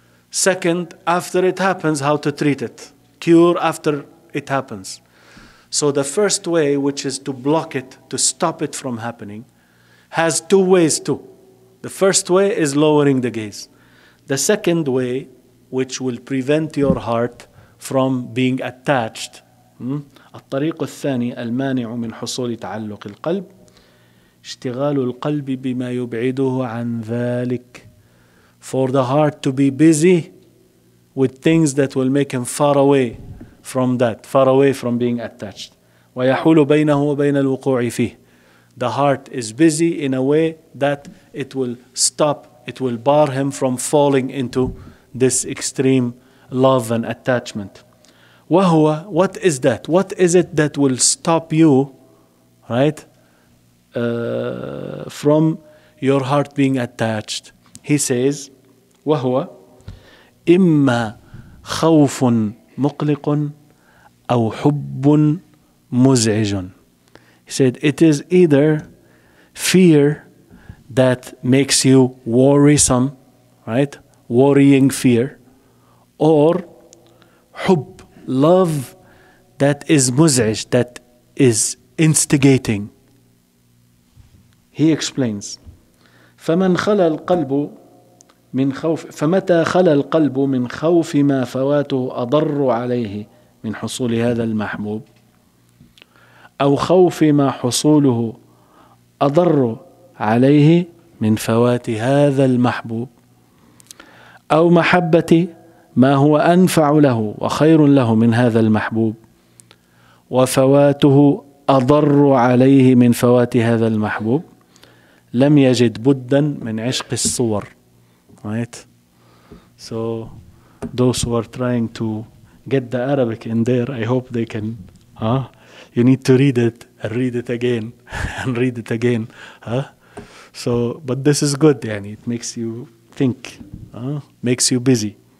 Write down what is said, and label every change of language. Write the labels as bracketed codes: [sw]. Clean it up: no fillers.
[en] Second, after it happens, how to treat it. Cure after it happens. So the first way, which is to block it, to stop it from happening, has 2 ways too. The first way is lowering the gaze. The second way, which will prevent your heart from being attached. [ar] الطريق الثاني المانع من حصول تعلق القلب اشتغال القلب بما يبعده عن ذلك. [en] For the heart to be busy with things that will make him far away from that, far away from being attached. [ar] ويحول بينه وبين الوقوع فيه. [en] The heart is busy in a way that it will stop, it will bar him from falling into this extreme love and attachment. [ar] وهو, [en] what is that? What is it that will stop you, right, from your heart being attached? He says, [ar] وهو إما خوف مقلق أو حب مزعج. [en] He said, it is either fear that makes you worrisome, right? Worrying fear, or حب, love that is مزعج, that is instigating. He explains, [ar] فمن خلا القلب من خوف فمتى خلا القلب من خوف ما فواته أضر عليه من حصول هذا المحبوب أو خوف ما حصوله أضر عليه من فوات هذا المحبوب أو محبة ما هو أنفع له وخير له من هذا المحبوب وفواته أضر عليه من فوات هذا المحبوب لم يجد بدا من عشق الصور. [en] Right? So those who are trying to get the Arabic in there, I hope they can. You need to read it and read it again and read it again. Huh? So, but this is good. Yani, it makes you think, makes you busy.